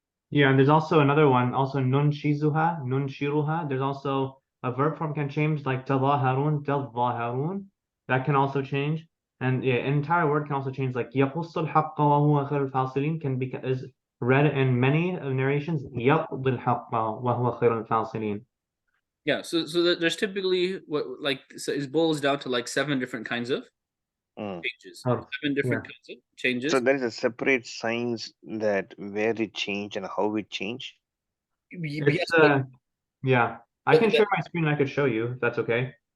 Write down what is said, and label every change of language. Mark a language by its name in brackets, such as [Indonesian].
[English] Yeah, and there's also another one, also nun shiruha. There's also a verb form can change, like tadhaharun. That can also change. And yeah, an entire word can also change, like [Arabic] يقص الحق وهو خير الفاصلين [English] can be is read in many narrations. [Arabic] يقضي الحق وهو خير الفاصلين. [English] Yeah, so there's typically it boils down to like 7 different kinds of changes. 7 different kinds of changes. So there is a separate signs that where it change and how it change. It's, yeah, I can share my screen. I could show you if that's okay.